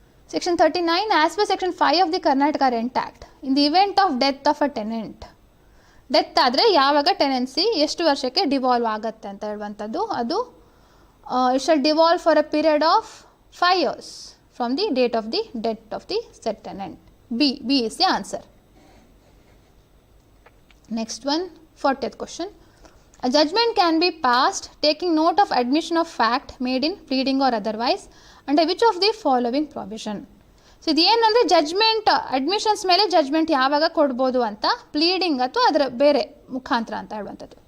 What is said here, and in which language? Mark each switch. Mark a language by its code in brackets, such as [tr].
[en] Section 39, as per Section 5 of the Karnataka Rent Act, in the event of death of a tenant, [kn] death ಆದರೆ ಯಾವಾಗ tenancy ಎಷ್ಟು ವರ್ಷಕ್ಕೆ devolve ಆಗುತ್ತೆ ಅಂತ ಹೇಳುವಂಥದ್ದು, ಅದು [en] It shall devolve for a period of 5 years from the date of the death of the said tenant. B is the answer. Next one, 40th question. A judgment can be passed taking note of admission of fact made in pleading or otherwise under which of the following provision. [kn] So ಇದೇನಂದರೆ judgement admissions ಮೇಲೆ judgement ಯಾವಾಗ ಕೊಡ್ಬೋದು ಅಂತ, pleading ಅಥವಾ ಅದರ ಬೇರೆ ಮುಖಾಂತರ ಅಂತ ಹೇಳುವಂಥದ್ದು.